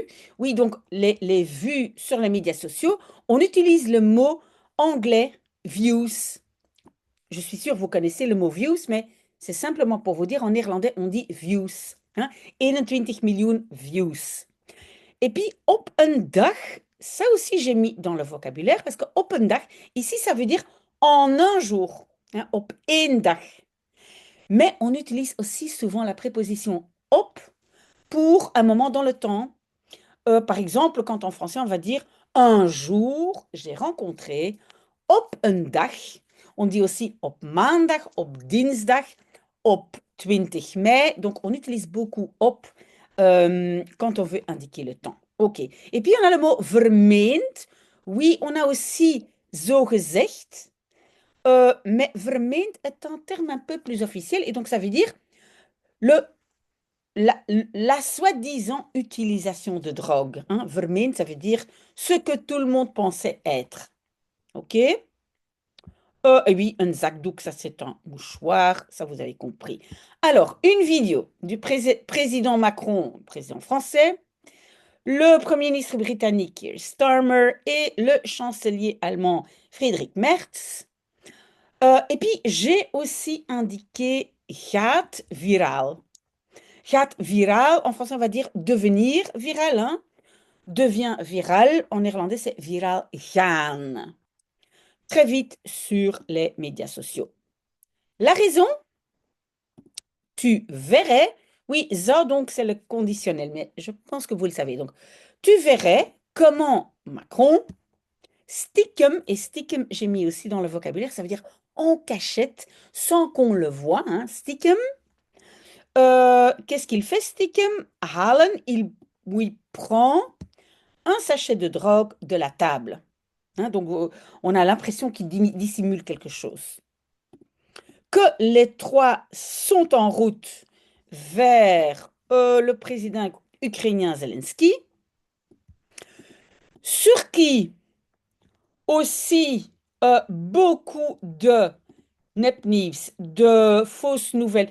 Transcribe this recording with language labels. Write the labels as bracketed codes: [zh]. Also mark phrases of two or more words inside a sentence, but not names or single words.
[fr] Oui, donc les vues sur les médias sociaux, on utilise le mot anglais views. Je suis sûre que vous connaissez le mot views, mais c'est simplement pour vous dire, en néerlandais, on dit views. 21 millions views. Et puis, [nl] op een dag, [fr] ça aussi j'ai mis dans le vocabulaire, parce que [nl] op een dag, [fr] ici, ça veut dire en un jour. [nl] Op één dag. [fr] Mais on utilise aussi souvent la préposition op pour un moment dans le temps. Par exemple, quand en français, on va dire un jour, j'ai rencontré, [nl] op een dag. [fr] On dit aussi [nl] op maandag, op dinsdag, [fr] op 20 mai. Donc, on utilise beaucoup op quand on veut indiquer le temps. OK. Et puis, on a le mot vermeend. Oui, on a aussi [nl] zo gezegd. [fr] Mais vermeend est un terme un peu plus officiel. Et donc, ça veut dire le la, la soi-disant utilisation de drogue. Vermine, ça veut dire ce que tout le monde pensait être. OK? Et oui, un zakdoek, ça c'est un mouchoir, ça vous avez compris. Alors, une vidéo du président Macron, président français, le Premier ministre britannique Keir Starmer et le chancelier allemand Friedrich Merz. Et puis, j'ai aussi indiqué [nl] gaat viral. Gaat viral, [fr] en français, on va dire devenir viral. Devient viral, en néerlandais, c'est [nl] viral gaan. [fr] Très vite sur les médias sociaux. La raison, tu verrais, oui, ça donc c'est le conditionnel, mais je pense que vous le savez. Donc, tu verrais comment Macron. Stiekem, et stiekem, j'ai mis aussi dans le vocabulaire, ça veut dire en cachette, sans qu'on le voit. Hein, stiekem. Qu'est-ce qu'il fait, stiekem? Halen, il prend un sachet de drogue de la table. Hein, donc, on a l'impression qu'il dissimule quelque chose. Que les trois sont en route vers le président ukrainien Zelensky, sur qui aussi beaucoup de nepniws, de fausses nouvelles.